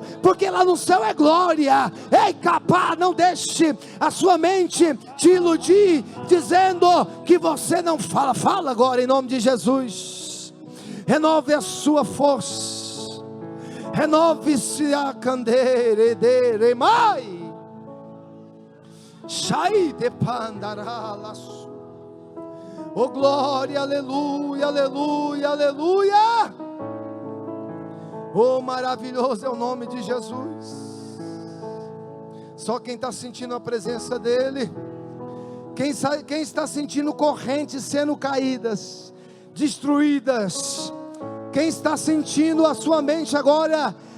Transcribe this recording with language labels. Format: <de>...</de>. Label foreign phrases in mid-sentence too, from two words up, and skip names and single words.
<pt>Porque lá no céu é glória. Ei, capá, não deixe a sua mente te iludir, dizendo que você não fala. Fala agora em nome de Jesus. Renove a sua força. Renove-se a candeira de mai. Shai de pandaralas. Oh glória, aleluia, aleluia, aleluia. Oh, maravilhoso é o nome de Jesus. Só quem está sentindo a presença dele, quem está sentindo correntes sendo caídas, destruídas, quem está sentindo a sua mente agora</pt>